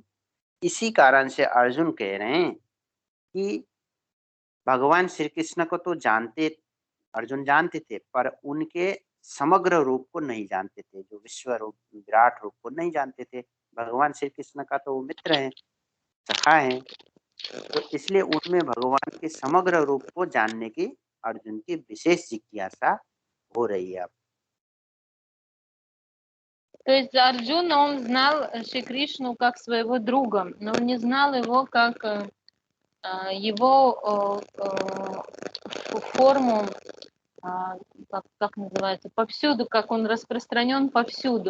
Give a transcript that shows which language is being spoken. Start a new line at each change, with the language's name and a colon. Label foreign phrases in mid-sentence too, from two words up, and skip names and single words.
Hindi: इसी कारण से अर्जुन कह रहे हैं कि भगवान श्री कृष्ण को तो अर्जुन जानते थे, पर उनके समग्र रूप को नहीं जानते थे, जो विश्व रूप विराट रूप को नहीं जानते थे। भगवान श्री कृष्ण का तो वो मित्र हैं, सखा हैं, तो इसलिए उनमें भगवान के समग्र रूप को जानने की अर्जुन की विशेष जिज्ञासा हो रही है अब।
Russian: То есть Арджуна, он знал Шри Кришну как своего друга, но он не знал его как его форму, как называется, повсюду, как он распространен повсюду.